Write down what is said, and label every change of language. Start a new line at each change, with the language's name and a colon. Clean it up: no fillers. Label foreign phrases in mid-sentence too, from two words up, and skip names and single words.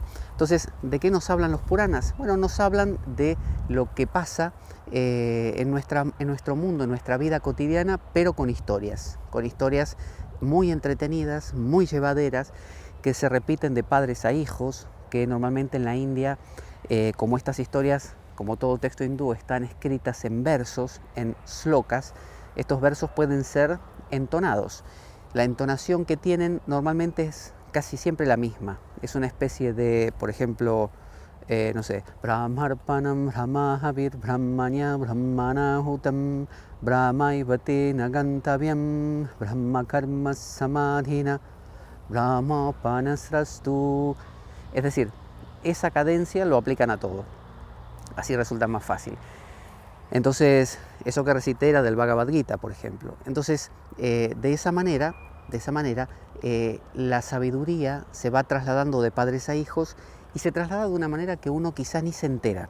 Spanish: Entonces, ¿de qué nos hablan los Puranas? Bueno, nos hablan de lo que pasa en nuestro mundo, en nuestra vida cotidiana, pero con historias muy entretenidas, muy llevaderas, que se repiten de padres a hijos, que normalmente en la India, como estas historias, como todo texto hindú, están escritas en versos, en slokas. Estos versos pueden ser entonados. La entonación que tienen normalmente es casi siempre la misma. Es una especie de, por ejemplo, no sé,
Sanskrit: Brahmarpanam Brahmahavir Brahmanya Brahmanahutam Brahmaivate Nagantavyam Brahmakarma Samadhina Brahmapanasrastu.
Spanish: Es decir, esa cadencia lo aplican a todo. Así resulta más fácil. Entonces, eso que recité era del Bhagavad Gita, por ejemplo. Entonces, de esa manera, la sabiduría se va trasladando de padres a hijos y se traslada de una manera que uno quizás ni se entera.